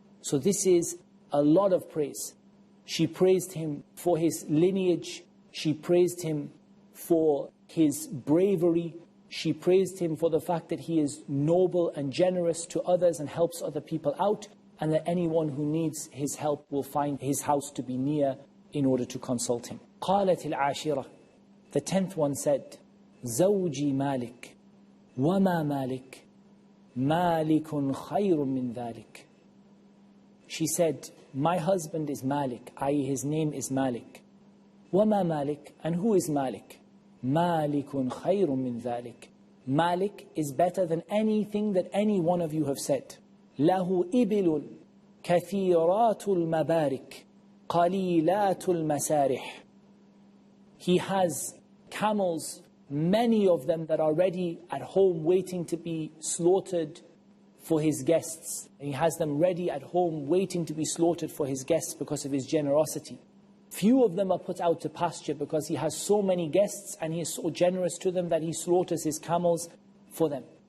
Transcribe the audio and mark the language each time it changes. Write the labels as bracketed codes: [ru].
[en] So this is a lot of praise. She praised him for his lineage, she praised him for his bravery, she praised him for the fact that he is noble and generous to others and helps other people out, and that anyone who needs his help will find his house to be near in order to consult him. [ar] قالت العاشرة, [en] the 10th one said, [ar] زوجي مالك وما مالك مالك خير من ذلك. [en] She said, my husband is Malik, i.e. his name is Malik. [ar] وما مالك, [en] and who is Malik? [ar] مالك خير من ذلك. [en] Malik is better than anything that any one of you have said. [ar] له إبل كثيرات المبارك قليلات المسارح. [en] He has camels, many of them that are ready at home waiting to be slaughtered for his guests. He has them ready at home waiting to be slaughtered for his guests because of his generosity. Few of them are put out to pasture because he has so many guests and he is so generous to them that he slaughters his camels for them.